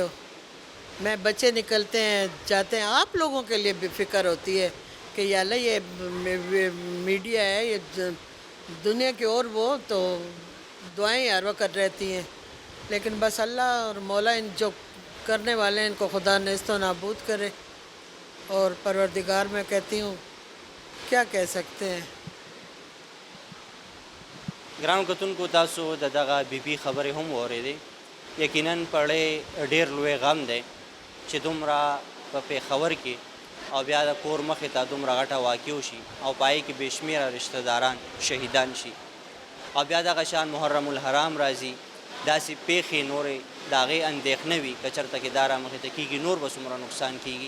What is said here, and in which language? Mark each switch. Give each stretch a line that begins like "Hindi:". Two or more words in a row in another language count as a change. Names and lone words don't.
Urdu: میں بچے نکلتے ہیں جاتے ہیں، آپ لوگوں کے لیے بھی فکر ہوتی ہے کہ یا اللہ یہ میڈیا ہے، یہ دنیا کی اور وہ تو دعائیں ہر وقت رہتی ہیں. لیکن بس اللہ اور مولا ان جو کرنے والے ہیں ان کو خدا نیست و نابود کرے. اور پروردگار میں کہتی ہوں کیا کہہ سکتے ہیں.
Pashto: ګرانو کتونکو تاسو د دغه بي خبرې هم واورېدې. یقیناً پړی ډېر لوی غم دی چې دومره په پېښور کې او بیا د کور مخې ته دومره غټه واقع وشي او په هغې کې بې شمېره رشته داران شهیدان شي او بیا دغه شان محرم الحرام راځي، داسې پیښې نورې د هغې اندېښنه وي که چېرته کې دا رامخې ته کېږي نور به څومره نقصان کېږي.